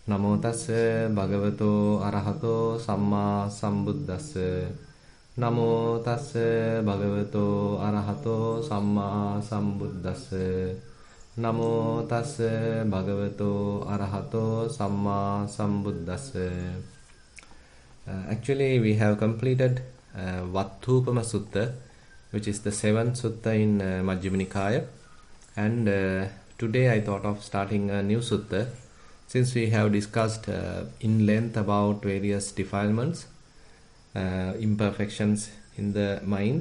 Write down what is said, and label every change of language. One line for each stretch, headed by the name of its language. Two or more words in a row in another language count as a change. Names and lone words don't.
Pali: Namo tassa bhagavato arahato samma sambuddhassa. Namo tassa bhagavato arahato samma sambuddhassa. Namo tassa bhagavato arahato samma sambuddhassa.
English: Actually, we have completed Vattupama Sutta, which is the seventh sutta in Majjhima Nikaya. And today I thought of starting a new sutta, since we have discussed in length about various defilements, imperfections in the mind.